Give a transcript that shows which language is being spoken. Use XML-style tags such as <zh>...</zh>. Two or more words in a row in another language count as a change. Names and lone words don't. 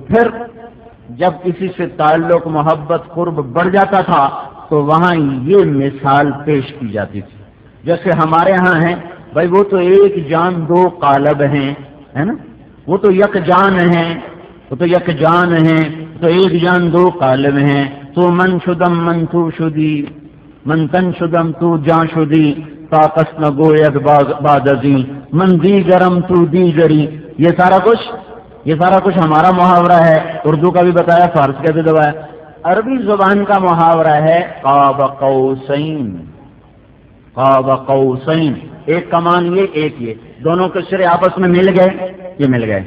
<ur>تو پھر جب کسی سے تعلق محبت قرب بڑھ جاتا تھا تو وہاں یہ مثال پیش کی جاتی تھی. جیسے ہمارے ہاں ہیں بھائی وہ تو ایک جان دو قالب ہیں، ہے نا، وہ تو یک جان ہیں، وہ تو یک جان ہیں، تو ایک جان دو قالب ہیں.</ur> <fa>تو من شدم من تو شدی، من تن شدم تو جان شدی، طاقت نہ گوید باد ازیں، من دیگرم تو دیگری.</fa> <ur>یہ سارا کچھ ہمارا محاورہ ہے. اردو کا بھی بتایا، فارسی کا بھی دبایا. عربی زبان کا محاورہ ہے</ur> <ar>قاب قوسین. قاب قوسین،</ar> <ur>ایک کمان یہ ایک یہ، دونوں کے سرے آپس میں مل گئے، یہ مل گئے.</ur>